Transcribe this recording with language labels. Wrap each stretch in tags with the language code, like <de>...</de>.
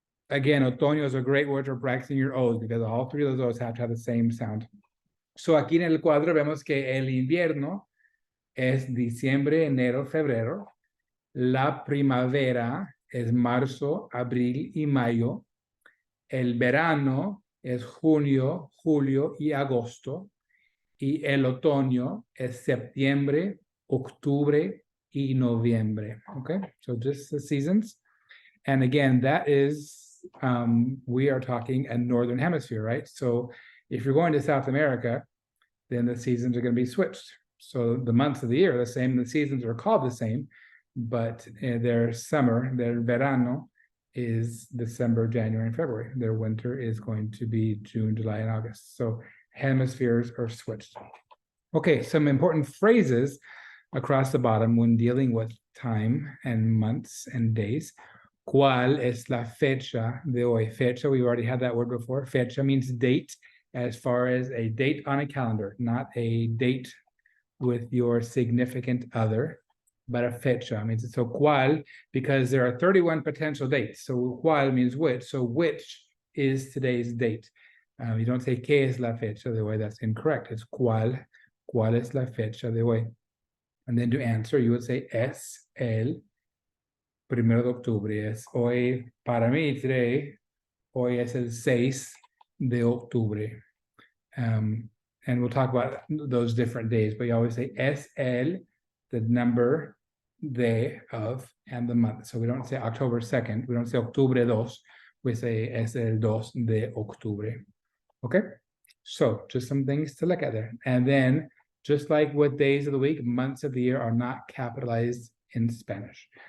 <en>Again, otoño is a great word for practicing your O's because all three of those O's have to have the same sound.</en> <es>So aquí en el cuadro vemos que el invierno es diciembre, enero, febrero. La primavera es marzo, abril y mayo. El verano es junio, julio y agosto. Y el otoño es septiembre, octubre y noviembre.</es> <en>Okay, so just the seasons. And again, that is, we are talking a northern hemisphere, right? So if you're going to South America, then the seasons are going to be switched. So the months of the year are the same, the seasons are called the same, but their summer, their verano, is December, January, and February. Their winter is going to be June, July, and August. So hemispheres are switched. Okay, some important phrases across the bottom when dealing with time and months and days.</en> <es>¿Cuál es la fecha de hoy? Fecha,</es> <en>we already had that word before. Fecha means date, as far as a date on a calendar, not a date with your significant other, but a fecha means so cuál, because there are 31 potential dates. So cuál means which. So which is today's date? You don't say</en> <es>qué es la fecha de hoy.</es> <en>That's incorrect. It's</en> <es>cuál. ¿Cuál es la fecha de hoy?</es> <en>And then to answer, you would say</en> <es>es el primero de octubre. Es hoy, para mí, today, hoy es el 6 de octubre.</es> <en>And we'll talk about those different days, but you always say es el, the number, de, of, and the month. So we don't say October 2nd. We don't say octubre 2. We say</en> <es>es el 2 de octubre.</es> <en>Okay? So just some things to look at there. And then, just like with days of the week, months of the year are not capitalized in Spanish.</en>